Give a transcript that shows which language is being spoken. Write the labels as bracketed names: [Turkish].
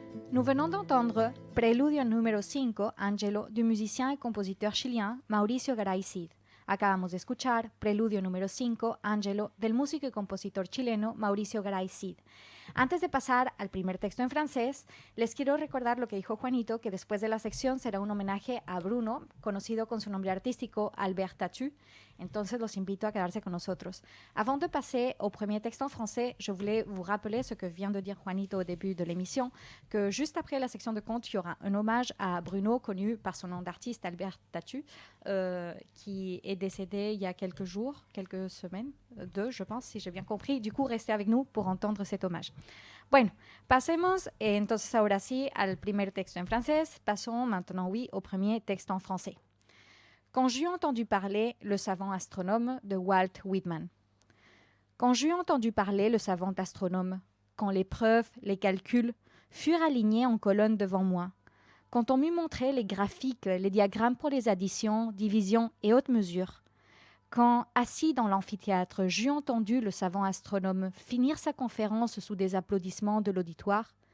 [French] Nous venons d'entendre Preludio número 5, Angelo, du musicien et compositeur chilien Mauricio Garay Cid. [Spanish] Acabamos de escuchar Preludio número 5, Angelo, del músico y compositor chileno Mauricio Garay Cid. Antes de pasar al primer texto en francés, les quiero recordar lo que dijo Juanito, que después de la sección será un homenaje a Bruno, conocido con su nombre artístico Albert Tatu. Entonces los invito a quedarse con nosotros. [French] Avant de passer au premier texte en français, je voulais vous rappeler ce que vient de dire Juanito au début de l'émission, que juste après la section de contes, il y aura un hommage à Bruno, connu par son nom d'artiste Albert Tatu, qui est décédé il y a quelques jours, quelques semaines, deux, je pense, si j'ai bien compris. Du coup, restez avec nous pour entendre cet hommage. Bueno, pasemos entonces ahora sí al primer texto en francés. Passons maintenant, oui, au premier texte en français. Quand j'eus entendu parler le savant astronome de Walt Whitman. Quand j'eus entendu parler le savant astronome, quand les preuves, les calculs furent alignés en colonnes devant moi, quand on m'eut montré les graphiques, les diagrammes pour les additions, divisions et hautes mesures, quand, assis dans l'amphithéâtre, j'eus entendu le savant astronome finir sa conférence sous des applaudissements de l'auditoire,